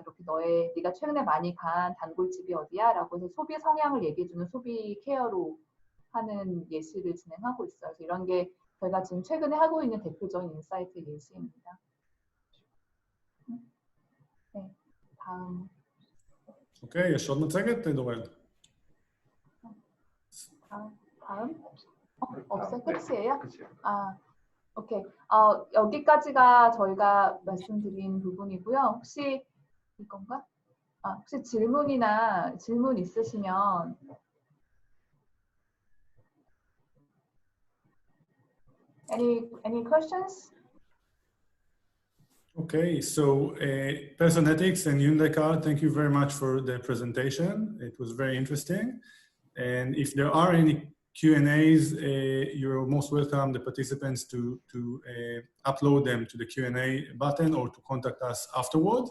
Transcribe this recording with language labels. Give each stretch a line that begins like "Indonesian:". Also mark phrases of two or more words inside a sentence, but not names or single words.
Korean: 이렇게 네가 최근에 많이 간 단골집이 어디야? 라고 해서 소비 성향을 얘기해주는 소비 케어로 하는 예시를 진행하고 있어요. 그래서 이런 게 저희가 지금 최근에 하고 있는 대표적인 인사이트 예시입니다. 네, 다음.
Hebrew: אוקיי, יש עוד מצגת, דורל?
Korean: 다음? 없어요? 끝이에요? 아, 오케이. 여기까지가 저희가 말씀드린 부분이고요. 혹시 이건가? 혹시 질문 있으시면
English: any questions? Okay, so Personetics and Hyundai, thank you very much for the presentation. It was very interesting. And if there are any Q&As, you're most welcome, the participants, to upload them to the Q&A button or to contact us afterwards.